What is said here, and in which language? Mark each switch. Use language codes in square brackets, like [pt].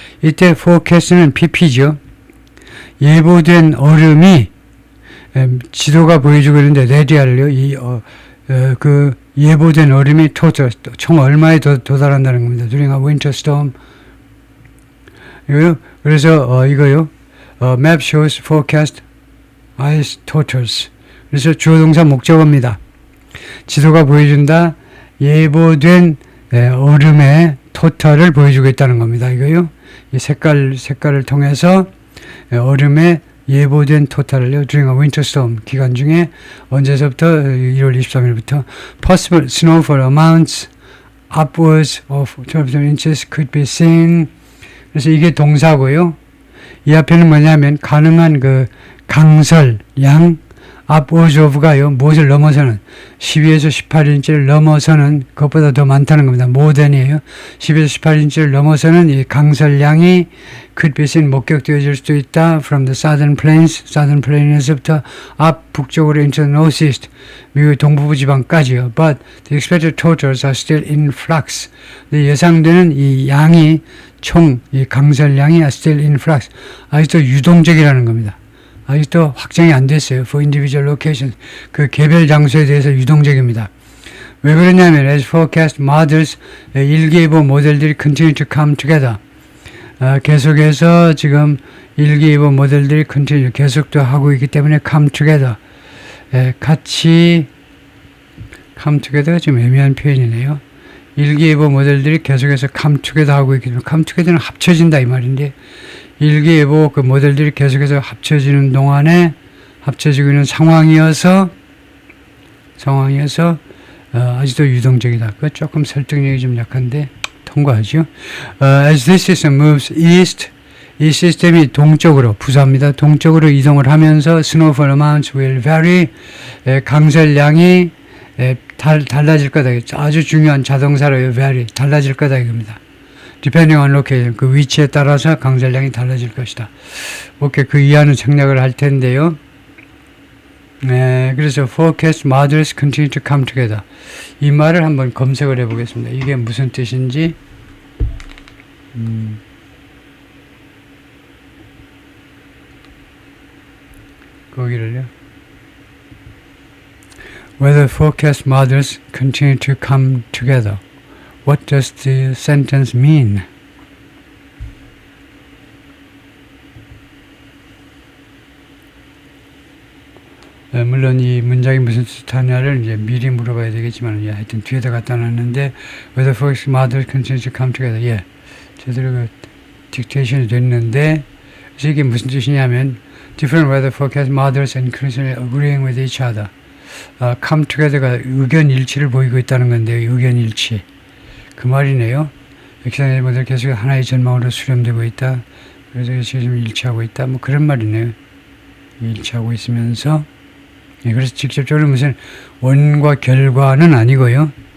[ko] 이때 forecast는 pp죠. 예보된 얼음이 지도가 보여주고 있는데 레디알요. 그 예보된 얼음이 total 총 얼마에 도달한다는 겁니다. [en] During a winter storm. [ko] 그래서 이거요. [en] Map shows forecast ice totals. [ko] 그래서 주어 동사 목적어입니다. 지도가 보여준다. 예보된 얼음의 토탈을 보여주고 있다는 겁니다. 이거요. 이 색깔을 통해서 얼음의 예보된 토탈을요. [en] During a winter storm [ko] 기간 중에 언제서부터 1월 23일부터 [en] possible snowfall amounts upwards of 12 inches could be seen. [ko] 그래서 이게 동사고요. 이 앞에는 뭐냐면 가능한 그 강설량 [en] upwards of [ko] 가요. 무엇을 넘어서는 12에서 18인치를 넘어서는 그것보다 더 많다는 겁니다. [en] more than이에요. [ko] 12에서 18인치를 넘어서는 이 강설량이 [en] could be seen [ko] 목격되어질 수도 있다. [en] from the southern plains에서부터 [ko] 앞 북쪽으로 [en] into the northeast [ko] 미국 동부부 지방까지요. [en] but the expected totals are still in flux. [ko] 예상되는 이 양이 총 이 강설량이 [en] are still in flux. [ko] 아직도 유동적이라는 겁니다. 아직도 확정이 안 됐어요. [en] For individual locations. [ko] 그 개별 장소에 대해서 유동적입니다. 왜 그러냐면 [en] as forecast models [ko] 일기예보 모델들이 [en] continue to come together. [ko] 계속해서 지금 일기예보 모델들이 컨티뉴 계속도 하고 있기 때문에 [en] come together. [ko] 같이 [en] come together [ko] 가 좀 애매한 표현이네요. 일기예보 모델들이 계속해서 [en] come together [ko] 하고 있기 때문에 come together는 합쳐진다 이 말인데 일기예보 그 모델들이 계속해서 합쳐지는 동안에 합쳐지고 있는 상황이어서 아직도 유동적이다. 그 조금 설득력이 좀 약한데 통과하죠. [en] As this system moves east, [ko] 이 시스템이 동쪽으로 부사입니다. 동쪽으로 이동을 하면서 [en] snowfall amounts will vary. [ko] 강설량이 달라질 거다. 아주 중요한 자동사로 vary 달라질 거다 이겁니다. [en] Depending on location, [ko] 그 위치에 따라서 강설량이 달라질 것이다. 오케이, 그 이하는 생략을 할 텐데요. [en] 그래서 forecast models continue to come together. [ko] 이 말을 한번 검색을 해보겠습니다. 이게 무슨 뜻인지. 거기를요. [en] Whether forecast models continue to come together. What does the sentence mean? [ko] 물론 이 문장이 무슨 뜻하냐를 이제 미리 물어봐야 되겠지만, 하여튼 뒤에다 갖다 놨는데, [en] whether forecast models continue to come together. [ko] 제대로 그 딕테이션이 됐는데, 그래서 이게 무슨 뜻이냐면, [en] different weather forecast models increasingly agreeing with each other. [ko] come together가 의견 일치를 보이고 있다는 건데요. 의견 일치. 그 말이네요. 액션의 모델 계속 하나의 전망으로 수렴되고 있다. 그래서 지금 일치하고 있다. 뭐 그런 말이네요. 일치하고 있으면서. 그래서 직접적으로 무슨 원과 결과는 아니고요.